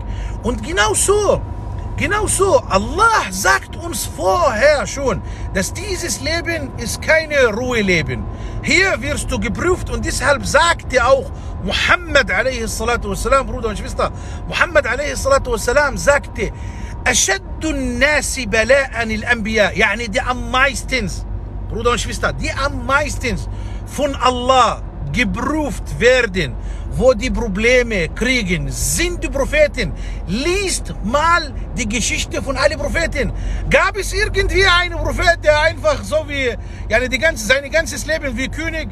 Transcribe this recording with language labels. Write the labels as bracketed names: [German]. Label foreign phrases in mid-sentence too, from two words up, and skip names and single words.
[German] Und genau so, Allah sagt uns vorher schon, dass dieses Leben ist keine Ruheleben. Hier wirst du geprüft und deshalb sagte auch Muhammad a.s. Bruder und Schwester, Muhammad a.s. sagte, [Arabic] أشد الناس بلاء الأنبياء, [German] yani die am meistens, Bruder und Schwester, die am meistens von Allah geprüft werden, wo die Probleme kriegen, sind die Propheten. Liest mal die Geschichte von allen Propheten. Gab es irgendwie einen Prophet, der einfach so wie, sein ganzes Leben wie König?